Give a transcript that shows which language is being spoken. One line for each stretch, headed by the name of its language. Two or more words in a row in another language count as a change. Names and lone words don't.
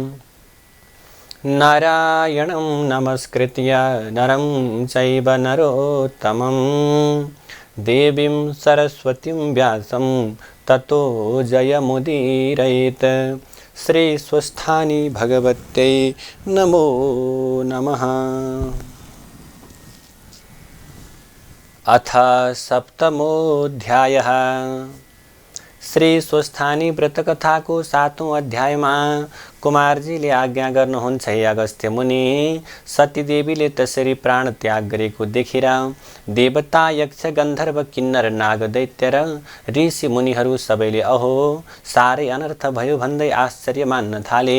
Sanskrit: नारायणं नमस्कृत्य नरं चैव नरोत्तमं देवीं सरस्वतीं व्यासं ततो जयमुदीरयेत्। श्री स्वस्थानी भगवत्यै नमो नमः। अथ सप्तमोऽध्यायः।
Nepali: श्री स्वस्थानी व्रतकथाको 7औं अध्यायमा कुमारजीले आज्ञा गर्नुहुन्छ, हे अगस्त्य मुनि, सतीदेवीले त्यसरी प्राण त्याग गरेको देखेर देवता, यक्ष, गन्धर्व, किन्नर, नाग, दैत्य र ऋषि मुनिहरू सबैले अहो साह्रै अनर्थ भयो भन्दै आश्चर्य मान्न थाले।